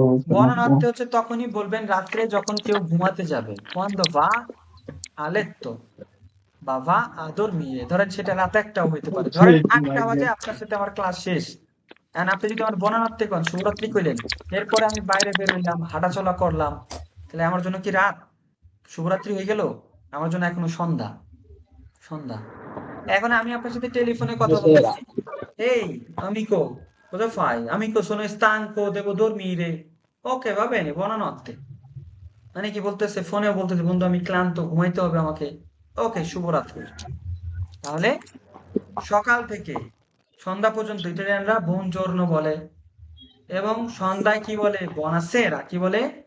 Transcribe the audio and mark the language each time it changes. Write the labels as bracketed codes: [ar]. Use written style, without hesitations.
[bn] বুয়ানানত্তে হচ্ছে তখনই বলবেন রাত্রে যখন কেউ ঘুমাতে যাবে, [it] quando va a letto [bn] বা [it] va a dormire, [bn] ধরেন সেটা রাত 1টাও হইতে পারে, ধরেন 8টা বাজে আপনার সাথে আমার ক্লাস শেষ, এখন আপনি যদি আমার বুয়ানানত্তে কোন, শুভরাত্রি কইলেন, এরপরে আমি বাইরে বের হইলাম, হাঁটাচলা করলাম, তাহলে আমার জন্য কি রাত? শুভরাত্রি হয়ে গেল? আমার জন্য এখনো সন্ধ্যা। এখন আমি আপনার সাথে টেলিফোনে কথা বলতেছি, এই আমিকো, [it] cosa fai? Amico, sono stanco, devo dormire. ওকে, va bene, buonanotte। [bn] মানে কি বলতেছে? ফোনেও বলতেছে, বন্ধু আমি ক্লান্ত, ঘুমাইতে হবে আমাকে, ওকে শুভরাত্রি। তাহলে সকাল থেকে সন্ধ্যা পর্যন্ত ইটালিয়ানরা বুনজোর্নো বলে, এবং সন্ধ্যায় কি বলে? বুনাসেরা। কি বলে?